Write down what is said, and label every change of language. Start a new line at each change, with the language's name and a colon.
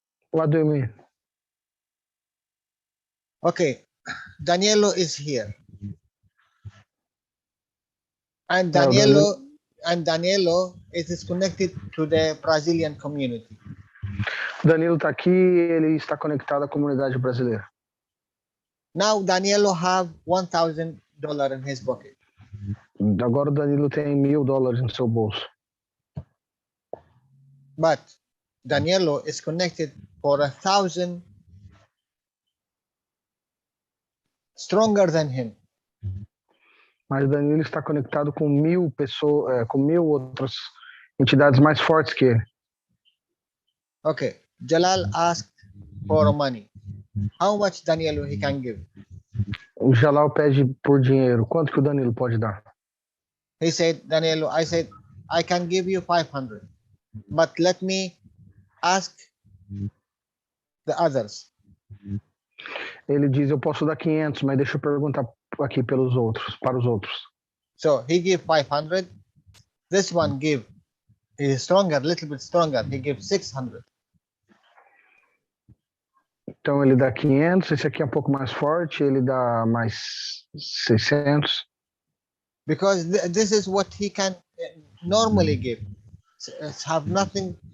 English: What do you mean? Okay, Danielo is here. And Danielo, it is connected to the Brazilian community.
Portuguese: Danilo está aqui, ele está conectado à comunidade brasileira.
English: Now Danielo have $1,000 in his pocket.
Portuguese: Agora o Danilo tem $1.000 no seu bolso.
English: But Danielo is connected for 1,000 stronger than him.
Portuguese: Mas Danilo está conectado com 1.000 pessoas, com 1.000 outras entidades mais fortes que ele.
English: Okay, Jalal asked for money. How much Danielo he can give?
Portuguese: O Jalal pede por dinheiro. Quanto que o Danilo pode dar?
English: He said, Danielo, I said, I can give you 500, but let me ask the others.
Portuguese: Ele diz, eu posso dar 500, mas deixa eu perguntar aqui para os outros.
English: So he gave 500. This one give, he is stronger, a little bit stronger. He gives 600.
Portuguese: Então ele dá 500, esse aqui é um pouco mais forte, ele dá mais 600.
English: Because this is what he can normally give. Have nothing.